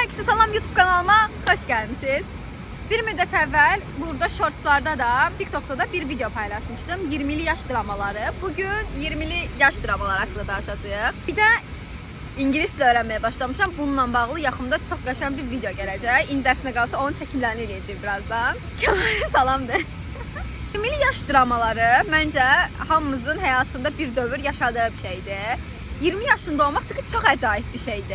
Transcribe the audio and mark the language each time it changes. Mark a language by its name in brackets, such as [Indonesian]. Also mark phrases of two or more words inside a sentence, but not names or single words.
[Turkish] Herkese salam, YouTube kanalıma hoş gelmişsiniz. Bir müddet evvel burada shortslarda da TikTok'ta da bir video paylaşmıştım. 20'li yaş dramaları. Bugün 20'li yaş dramaları hakkında danışacağıq. Bir de İngilis dil öğrenmeye başlamışam. [Azerbaijani] Bununla bağlı yaxında çox qəşəng bir video gələcək. İndi əslində qalsa onun çəkimlərini eləyəcəyik birazdan. Kəmal'e salam de. 20'li yaş dramaları məncə hamımızın həyatında bir dövr yaşadığı bir şeydir. 20 yaşında olmaq çünki çox acayip bir şeydir.